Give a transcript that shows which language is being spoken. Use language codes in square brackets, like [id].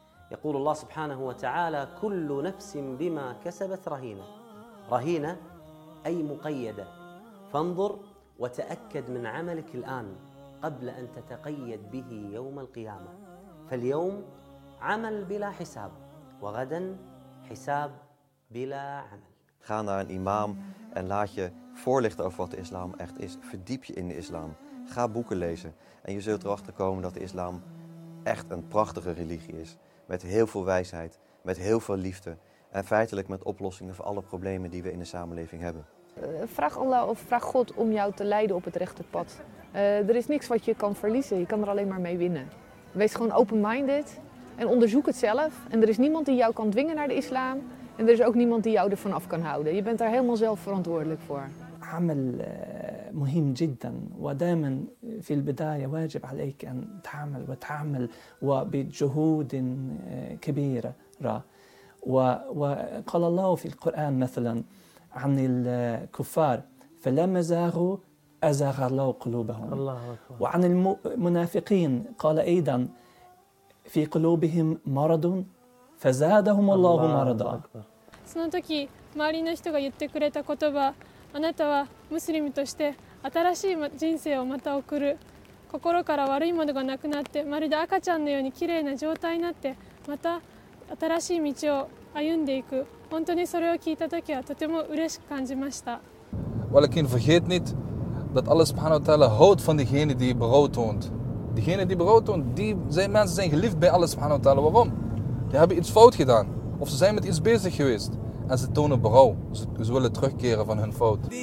[ar] يقول الله سبحانه وتعالى: كل نفس بما كسبت رهينة. رهينة أي مقيدة. فانظر وتأكد من عملك الآن قبل أن تتقيد به يوم القيامة. فاليوم عمل بلا حساب، وغدا حساب بلا عمل. [nl] Ga naar een imam en laat je voorlichten over wat de islam echt is. Verdiep je in de islam. Ga boeken lezen. En je zult erachter komen dat de islam echt een prachtige religie is. Met heel veel wijsheid, met heel veel liefde. En feitelijk met oplossingen voor alle problemen die we in de samenleving hebben. Vraag Allah of vraag God om jou te leiden op het rechte pad. Er is niks wat je kan verliezen. Je kan er alleen maar mee winnen. Wees gewoon open-minded en onderzoek het zelf. En er is niemand die jou kan dwingen naar de islam. En er is ook niemand die jou ervan af kan houden. Je bent daar helemaal zelf verantwoordelijk voor. [ar] عمل مهم جدا ودائما في البداية واجب عليك أن تعمل وتعمل وبجهود كبيرة. وقال الله في القرآن مثلا عن الكفار: فلما زاغوا أزاغ الله قلوبهم. وعن المنافقين قال أيضا: في قلوبهم مرض فزادهم الله مرضا. [ja] その時周りの人が言ってくれた言葉、あなたはムスリムとして新しい人生をまた送る、心から悪いものがなくなってまるで赤ちゃんのように綺麗な状態になってまた新しい道を歩んでいく、本当にそれを聞いた時はとても嬉しく感じました。 [ar] わらきん [nl] vergeet niet dat Allah subhanahu wa ta'ala houdt van diegene die brood toont. Diegene die brood toont, die zijn mensen zijn geliefd bij Allah subhanahu wa ta'ala. Waarom? Die hebben iets fout gedaan. Of ze zijn met iets bezig geweest en ze tonen berouw. Ze willen terugkeren van hun fout.